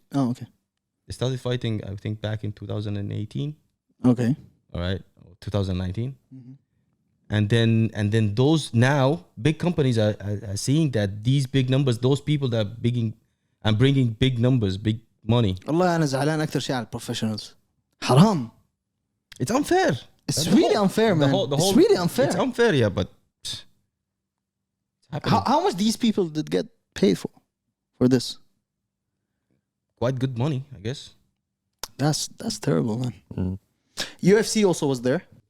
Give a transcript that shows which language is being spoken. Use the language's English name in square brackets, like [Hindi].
[English] Oh, okay. They started fighting, I think, back in 2018. Okay. All right, or 2019. And then those now big companies are seeing that these big numbers, those people that are bringing big numbers, big money. [Arabic] والله أنا زعلان أكتر شيء على professionals. حرام. [English] It's unfair. It's really unfair, man. It's really unfair. It's unfair, yeah, but it's happening. How much these people did get paid for this? Quite good money, I guess. That's terrible, man. UFC also was there.